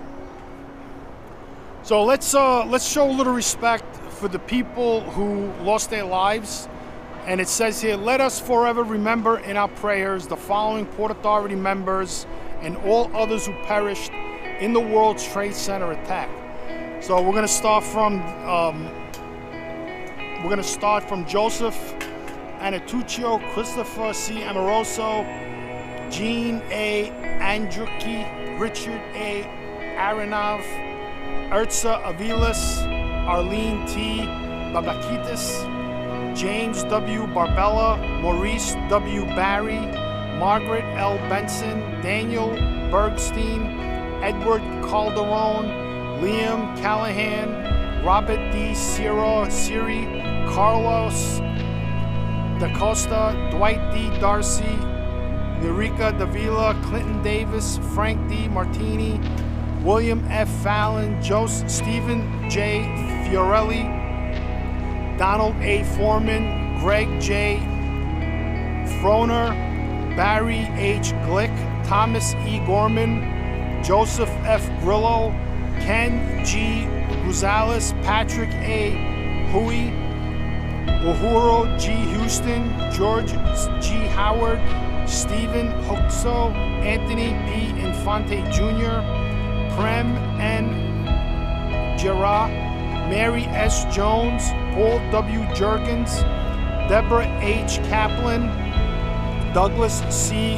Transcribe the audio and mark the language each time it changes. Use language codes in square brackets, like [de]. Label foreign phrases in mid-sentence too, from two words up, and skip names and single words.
[en] So let's show a little respect for the people who lost their lives. And it says here, let us forever remember in our prayers the following Port Authority members and all others who perished in the World Trade Center attack. So we're gonna start from Joseph Anatuccio, Christopher C. Amoroso, Jean A. Andrucki, Richard A. Aronov, Urza Avilas, Arlene T. Babakitis, James W. Barbella, Maurice W. Barry, Margaret L. Benson, Daniel Bergstein, Edward Calderon, Liam Callahan, Robert D. Siri, Carlos Da Costa, Dwight D. Darcy, Eureka Davila, Clinton Davis, Frank D. Martini, William F. Fallon, Stephen J. Fiorelli, Donald A. Foreman, Greg J. Froner, Barry H. Glick, Thomas E. Gorman, Joseph F. Grillo, Ken G. Gonzalez, Patrick A. Hui, Uhuru G. Houston, George G. Howard, Stephen Huxo, Anthony P. Infante Jr., Prem N. Gerard, Mary S. Jones, Paul W. Jergens, Deborah H. Kaplan, Douglas C.